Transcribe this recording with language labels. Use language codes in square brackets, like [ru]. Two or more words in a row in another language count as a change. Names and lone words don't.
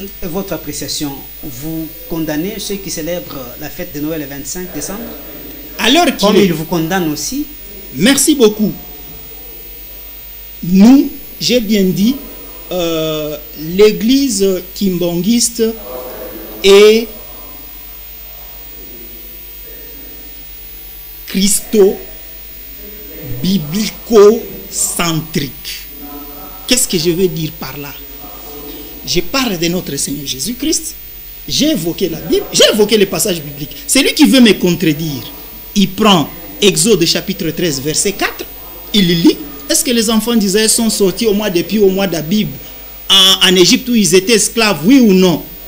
[fr] Et votre appréciation, vous condamnez ceux qui célèbrent la fête de Noël le 25 décembre? Alors comme ils vous condamnent aussi? Merci beaucoup. Nous, j'ai bien dit, l'église kimbangiste est christo-biblico-centrique. Qu'est-ce que je veux dire par là? Je parle de notre Seigneur Jésus-Christ. J'ai évoqué la Bible, j'ai évoqué les passages bibliques. Celui qui veut me contredire, il prend Exode chapitre 13, verset 4, il lit. Est-ce que les enfants d'Israël sont sortis au mois d'Abib en Égypte où ils étaient esclaves, oui ou non?